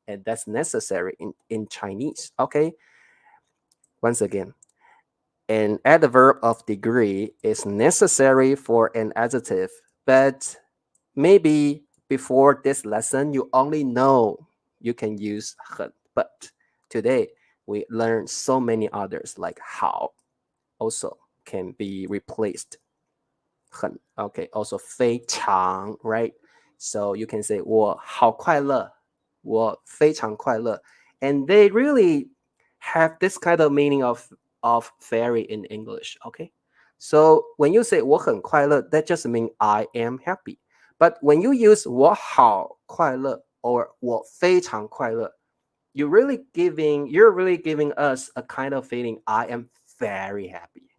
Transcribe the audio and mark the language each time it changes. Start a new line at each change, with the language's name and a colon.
English: And that's necessary in Chinese. Okay. Once again, an adverb of degree is necessary for an adjective, but maybe before this lesson, you only know you can use 很. But today, we learned so many others like 好 also can be replaced. 很 okay, also 非常 right? So you can say
Chinese: 我好快乐,我非常快乐.
English: And they really have this kind of meaning of fairy in English, okay? So when you say
Chinese: 我很快乐,
English: that just means I am happy. But when you use
Chinese: 我好快乐
English: or
Chinese: 我非常快乐,
English: you're really giving us a kind of feeling I am very happy.